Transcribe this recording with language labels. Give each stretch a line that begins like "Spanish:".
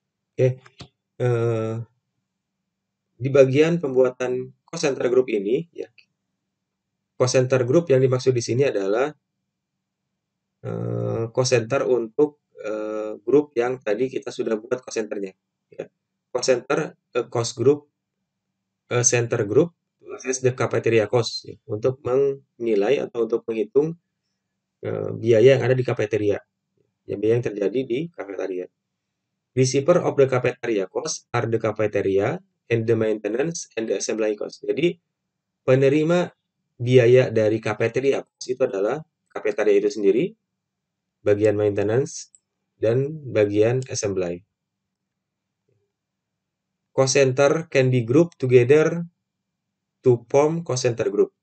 Indonesian: Oke, di bagian pembuatan cost center group ini, ya, cost center group yang dimaksud di sini adalah cost center untuk grup yang tadi kita sudah buat cost centernya. Ya. Cost center, cost group, center group,
English: assess the cafeteria cost,
Indonesian: ya, untuk menilai atau untuk menghitung biaya yang ada di cafeteria, ya, biaya yang terjadi di cafeteria.
English: Receiver of the cafeteria cost are the cafeteria and the maintenance and the assembly cost.
Indonesian: Jadi penerima biaya dari cafeteria cost itu adalah cafeteria itu sendiri, bagian maintenance, dan bagian assembly.
English: Cost center can be grouped together to form cost center group.